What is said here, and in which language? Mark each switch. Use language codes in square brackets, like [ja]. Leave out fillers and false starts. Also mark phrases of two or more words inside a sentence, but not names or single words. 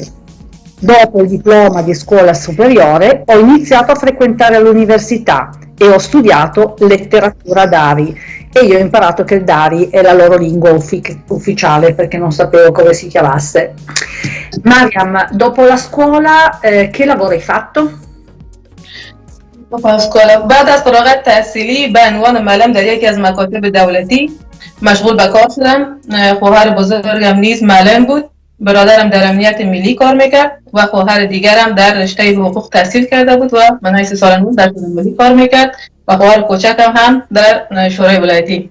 [it] Dopo il diploma di scuola superiore ho iniziato a frequentare l'università e ho studiato letteratura Dari e io ho imparato che il Dari è la loro lingua ufficiale perché non sapevo come si chiamasse. Mariam, dopo la scuola che lavoro hai fatto? [fa] بعد از فراغت تحصیلی به عنوان معلم در یکی از مکاتب دولتی مشغول به کار شدم. خواهر بزرگم نیز معلم بود. برادرم در امنیت ملی کار میکرد و خواهر دیگرم در رشته حقوق تحصیل کرده بود و منهای 3 سال نصف در شورای ملی کار میکرد و خواهر کوچکم هم در شورای ولایتی.